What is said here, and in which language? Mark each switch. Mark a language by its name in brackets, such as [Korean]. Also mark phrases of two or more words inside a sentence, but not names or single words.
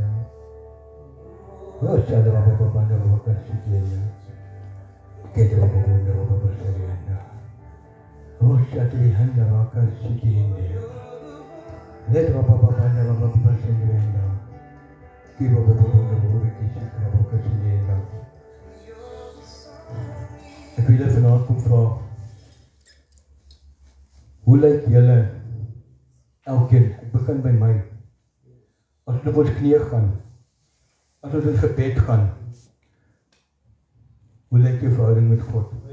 [Afrikaans] Vashada babababunda babakashandrena. Kiri bababunda babakashandrena. Vashada vihanda babakashandrena. Let babababunda babakashandrena. Kiri bababunda babakashandrena babakashandrena. Ek wil julle vanaand kom vra, hoe lyk julle elkeen, ek begin by my, as ons op ons knieë gaan, as ons in gebed gaan, hoe lyk jou verhouding met God?